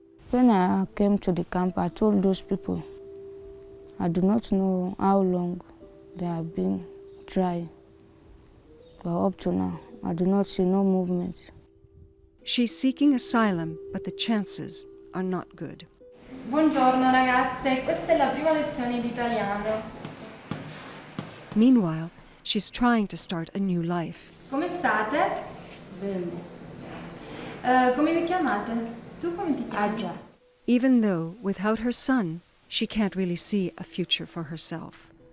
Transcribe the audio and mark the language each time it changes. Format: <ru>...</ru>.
<en>When I came to the camp, I told those people, I do not know how long they have been trying. But up to now, I do not see no movement. She's seeking asylum, but the chances are not good.</en> <it>Buongiorno ragazze, questa è la prima lezione di italiano.</it> <en>Meanwhile, she's trying to start a new life.</en> <it>Come state? Bene. Come vi chiamate? Tu come ti chiami?</it> <en>Even though, without her son, she can't really see a future for herself.</en>